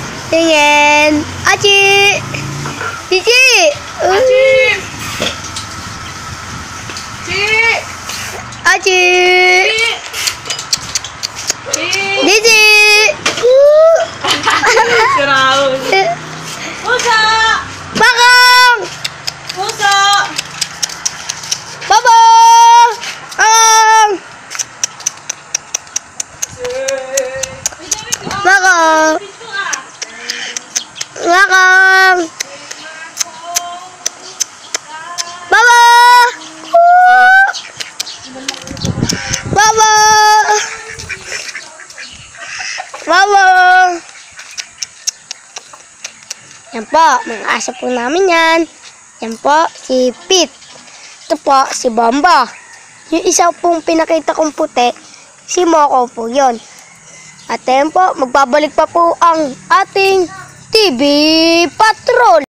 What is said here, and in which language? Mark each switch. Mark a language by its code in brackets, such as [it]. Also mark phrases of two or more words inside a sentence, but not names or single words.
[tl] Tingin. Achi! Cici! Achi! Ci! Achi! Ci! Cici! Siraw. Puso! Bakang! Puso! Babo! Bakang! Bakang! Bakang! Babo! Babo! Babo! Yan po, mga aso po namin yan. Yan po, si Pete. Ito po, si Bomba. Yung isa pong pinakita kong puti, si Moko po yun. At yan po, magbabalik pa po ang ating TV Patrol.